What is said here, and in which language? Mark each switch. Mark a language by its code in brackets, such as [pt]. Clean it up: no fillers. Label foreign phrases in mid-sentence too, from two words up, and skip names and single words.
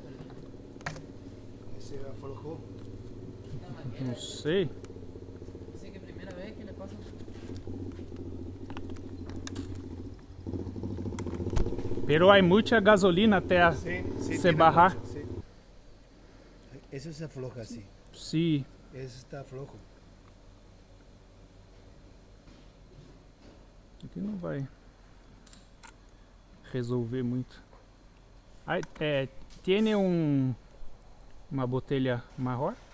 [es] Ese aflojó. [pt] Não sei. [es] dice que primera vez que le pasa. Pero hay mucha gasolina [pt] até a [es] Sí, se tiene [pt] barrar. [es] mucho, sí. Ese se afloja así. [pt] Sim. [es] Ese está flojo. [pt] Aqui não vai resolver muito. Aí, tiene uma botelha maior?